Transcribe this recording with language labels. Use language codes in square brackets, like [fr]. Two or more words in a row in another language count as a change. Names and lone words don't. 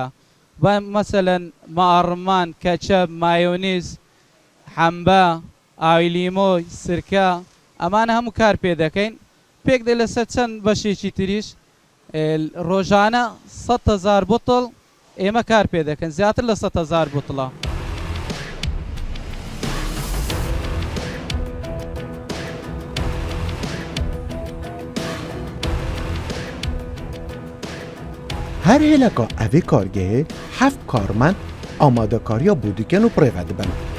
[ckb] مەسەلەن ماڕمان، کەچەپ، مایۆنیز، حەمبە، ئاوی لیمۆی، سرکە، ئەمانە هەموو کار پێ دەکەین. پێک دێ لەسەر چەند بەشێکی تریش ڕۆژانە 100,000 بوتڵ ئێمە کار پێ دەکەن، زیاتر لە 100,000 بوتڵە. [ku] Her hêleka evê kargehê heft karmend amadekariya bû dikin û pirêve dibin.